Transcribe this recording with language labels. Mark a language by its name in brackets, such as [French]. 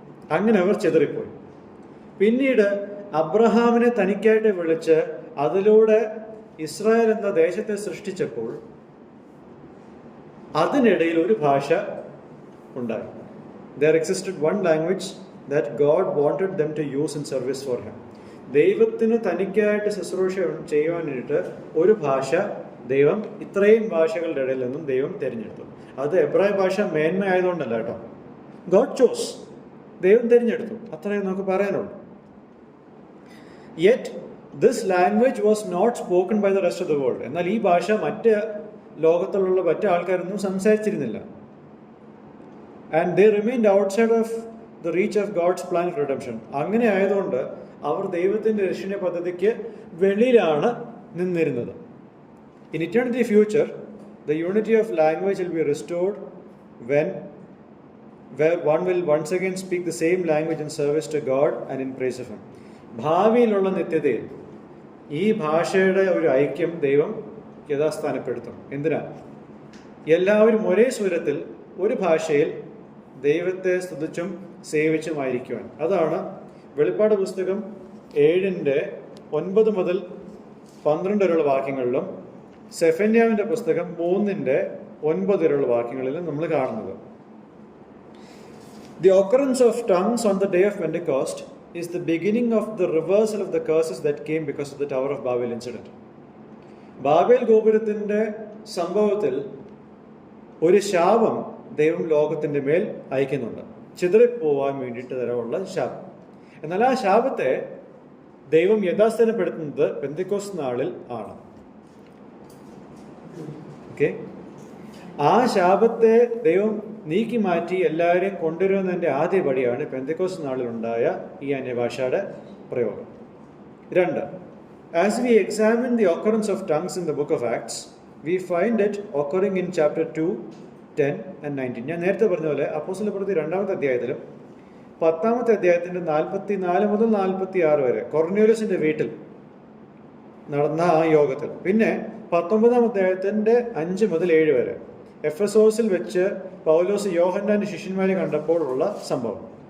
[Malayalam] അങ്ങനെ അവർ ചിതറിപ്പോയി. പിന്നീട് അബ്രഹാമിനെ തനിക്കായിട്ട് വിളിച്ച് അതിലൂടെ ഇസ്രായേൽ എന്ന ദേശത്തെ സൃഷ്ടിച്ചപ്പോൾ അതിനിടയിൽ ഒരു ഭാഷ ഉണ്ടായി. [English] There existed one language that God wanted them to use in service for Him. [Malayalam] ദൈവത്തിന് തനിക്കായിട്ട് ശുശ്രൂഷ ചെയ്യുവാനായിട്ട് ഒരു ഭാഷ ദൈവം ഇത്രയും ഭാഷകളുടെ ഇടയിൽ നിന്നും ദൈവം തിരഞ്ഞെടുത്തു. അത് എബ്രായ ഭാഷ മേന്മയായതുകൊണ്ടല്ല കേട്ടോ. [English] God chose, [Malayalam] ദൈവം തിരഞ്ഞെടുത്തു, അത്രയും നമുക്ക് പറയാനുള്ളൂ. [English] Yet this language was not spoken by the rest of the world. [Malayalam] എന്നാൽ ഈ ഭാഷ മറ്റ് ലോകത്തിലുള്ള മറ്റ് ആൾക്കാരൊന്നും സംസാരിച്ചിരുന്നില്ല. [English] And they remained outside of the reach of God's plan of redemption. [Malayalam] അങ്ങനെ ആയതുകൊണ്ട് അവർ ദൈവത്തിൻ്റെ രക്ഷണ പദ്ധതിക്ക് വെളിയിലാണ് നിന്നിരുന്നത്. [English] In eternity future, the unity of language will be restored where one will once again speak the same language in service to God and in praise of Him. [Malayalam] ഭാവിയിലുള്ള നിത്യതയിൽ ഈ ഭാഷയുടെ ഒരു ഐക്യം ദൈവം യഥാസ്ഥാനപ്പെടുത്തും. എന്തിനാ? എല്ലാവരും ഒരേ സ്വരത്തിൽ ഒരു ഭാഷയിൽ ദൈവത്തെ സ്തുതിച്ചും സേവിച്ചുമായിരിക്കുവാൻ. അതാണ് വെളിപ്പാട് പുസ്തകം 7:9 മുതൽ 12 വരെയുള്ള വാക്യങ്ങളിലും സെഫന്യാവിൻ്റെ പുസ്തകം 3:9 വരെയുള്ള വാക്യങ്ങളിലും നമ്മൾ കാണുന്നത്. [English] The occurrence of tongues on the day of Pentecost is the beginning of the reversal of the curses that came because of the Tower of Babel incident. [Malayalam] Babel ഗോപുരത്തിൻ്റെ സംഭവത്തിൽ ഒരു ശാപം ദൈവം ലോകത്തിൻ്റെ മേൽ അയക്കുന്നുണ്ട്, ചിതറിപ്പോവാൻ വേണ്ടിയിട്ട് തരമുള്ള ശാപം. എന്നാൽ ആ ശാപത്തെ ദൈവം യഥാസ്ഥാനപ്പെടുത്തുന്നത് പെന്തക്കോസ്ത് നാളിൽ ആണ്. ഓക്കെ, ആ ശാപത്തെ ദൈവം നീക്കി മാറ്റി എല്ലാവരെയും കൊണ്ടുവരുന്നതിൻ്റെ ആദ്യ പടിയാണ് പെന്തക്കോസ്ത് നാളിലുണ്ടായ ഈ അന്യഭാഷയുടെ പ്രയോഗം. 2. [English] As we examine the occurrence of tongues in the book of Acts, we find it occurring in chapter 2, 10 and 19. [Malayalam] ഞാൻ നേരത്തെ പറഞ്ഞ പോലെ അപ്പോസ്തലപ്രവൃത്തി 2-ാമത്തെ അധ്യായത്തിലും 10-ാമത്തെ അധ്യായത്തിൻ്റെ 44 മുതൽ 46 വരെ കൊർന്നേലിയോസിൻ്റെ വീട്ടിൽ നടന്ന ആ യോഗത്തിൽ, പിന്നെ 19 അധ്യായത്തിൻ്റെ 5 മുതൽ 7 വരെ എഫെസോസിൽ വെച്ച് പൗലോസ് യോഹന്നാന്റെ ശിഷ്യന്മാരെ കണ്ടപ്പോൾ ഉള്ള സംഭവം.